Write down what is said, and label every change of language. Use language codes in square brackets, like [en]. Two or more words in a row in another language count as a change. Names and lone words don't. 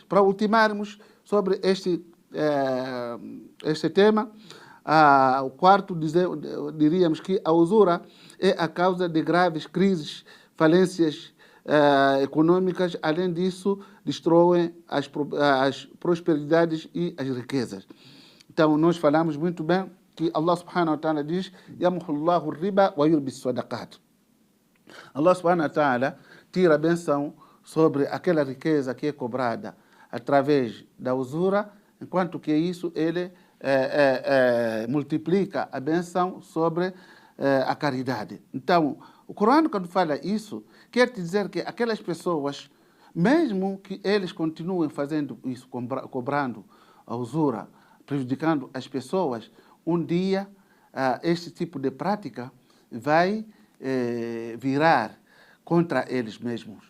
[pt] Para ultimarmos sobre este tema, o quarto, diríamos que a usura é a causa de graves crises, falências econômicas. Além disso, destroem as prosperidades e as riquezas. Então, nós falamos muito bem que [ar] الله سبحانه وتعالى [pt] diz: [ar] يمحق الله الربا ويربي الصدقات. الله سبحانه وتعالى [pt] tira a benção sobre aquela riqueza que é cobrada através da usura, enquanto que isso ele multiplica a benção sobre a caridade. Então, o Corão, quando fala isso, quer dizer que aquelas pessoas, mesmo que eles continuem fazendo isso, cobrando a usura, prejudicando as pessoas, um dia este tipo de prática vai virar contra eles mesmos.